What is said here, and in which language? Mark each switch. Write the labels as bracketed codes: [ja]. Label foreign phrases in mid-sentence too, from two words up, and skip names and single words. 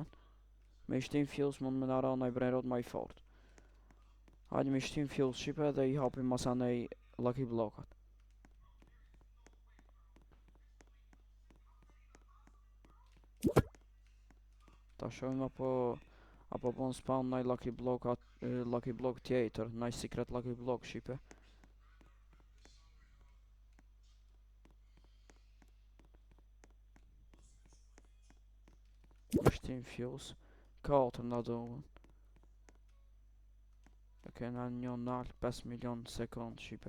[sq] Me ishtin fuse mund me na ra në Brain Rot ma i fort. Hajde me ishtin fuse shqipe dhe i hapim masanej lucky blokat. Ta shohim apo bon spawn naj [en] lucky block [sq] tjetër, naj [en] secret lucky block [sq] shqipe. Shtim fuse, 4 na duhen. E kena një nalë 5 milion sekund shqipe.